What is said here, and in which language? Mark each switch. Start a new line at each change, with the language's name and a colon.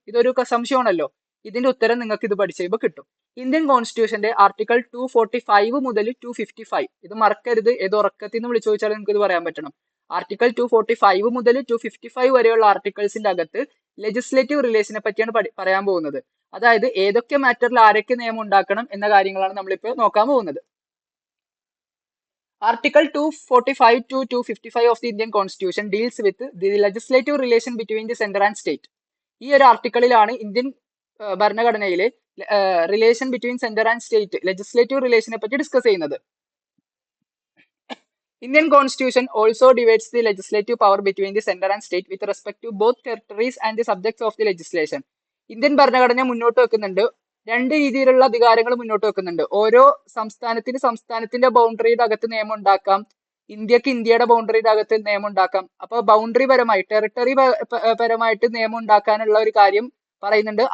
Malayalam: ഇതൊരു സംശയമാണല്ലോ. ഇതിന്റെ ഉത്തരം നിങ്ങൾക്ക് ഇത് പഠിച്ചു കഴിയുമ്പോൾ കിട്ടും. ഇന്ത്യൻ കോൺസ്റ്റിറ്റ്യൂഷന്റെ ആർട്ടിക്കിൾ 245 മുതൽ 255, ഇത് മറക്കരുത്. ഏത് ഉറക്കത്തിൽ നിന്ന് വിളിച്ചു ചോദിച്ചാലും നിങ്ങൾക്ക് ഇത് പറയാൻ പറ്റണം. ആർട്ടിക്കിൾ 245 മുതൽ 255 വരെയുള്ള ആർട്ടിക്കിൾസിന്റെ അകത്ത് ലെജിസ്ലേറ്റീവ് റിലേഷനെ പറ്റിയാണ് പറയാൻ പോകുന്നത്. അതായത് ഏതൊക്കെ മാറ്ററിൽ ആരൊക്കെ നിയമം ഉണ്ടാക്കണം എന്ന കാര്യങ്ങളാണ് നമ്മളിപ്പോൾ നോക്കാൻ പോകുന്നത്.
English: Article 245 to 255 of the Indian Constitution deals with the legislative relation between the center and state.
Malayalam: ഈ ഒരു ആർട്ടിക്കിളിലാണ് ഇന്ത്യൻ ഭരണഘടനയിലെ relation between centre and state, legislative റിലേഷനെ പറ്റി ഡിസ്കസ് ചെയ്യുന്നത്.
English: Indian Constitution also divides the legislative power between the center and state with respect to both territories and the subjects of the legislation.
Malayalam: Indian ഭരണഘടന മുന്നോട്ട് വെക്കുന്നുണ്ട് 2 രീതിയിലുള്ള അധികാരങ്ങൾ മുന്നോട്ട് വെക്കുന്നുണ്ട്. ഓരോ സംസ്ഥാനത്തിന്റെ ബൗണ്ടറിയുടെ അകത്ത് നിയമം ഉണ്ടാക്കാം, ഇന്ത്യക്ക് ഇന്ത്യയുടെ ബൗണ്ടറിയുടെ അകത്ത് നിയമം ഉണ്ടാക്കാം. അപ്പൊ ബൗണ്ടറി പരമായി, ടെറിട്ടറി പരമായിട്ട് നിയമം ഉണ്ടാക്കാനുള്ള ഒരു കാര്യം പറയുന്നുണ്ട്.